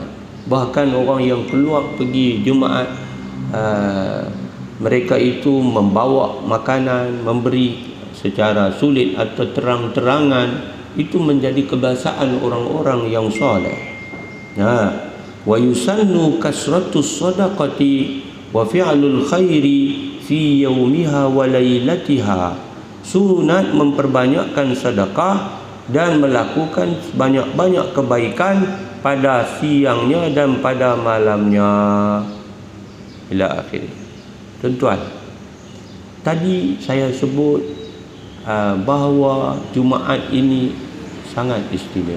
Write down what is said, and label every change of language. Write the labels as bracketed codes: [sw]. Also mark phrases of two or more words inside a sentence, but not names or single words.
[ms] Bahkan orang yang keluar pergi Jumaat, mereka itu membawa makanan, memberi secara sulit atau terang-terangan, itu menjadi kebiasaan orang-orang yang soleh. [ar] ويسن كثرة الصدقة وفعل الخير في يومها وليلتها, [ms] sunat memperbanyakkan sedekah dan melakukan banyak-banyak kebaikan pada siangnya dan pada malamnya [ar] إلى آخر. [ms] Tuan-tuan, tadi saya sebut bahawa Jumaat ini sangat istimewa.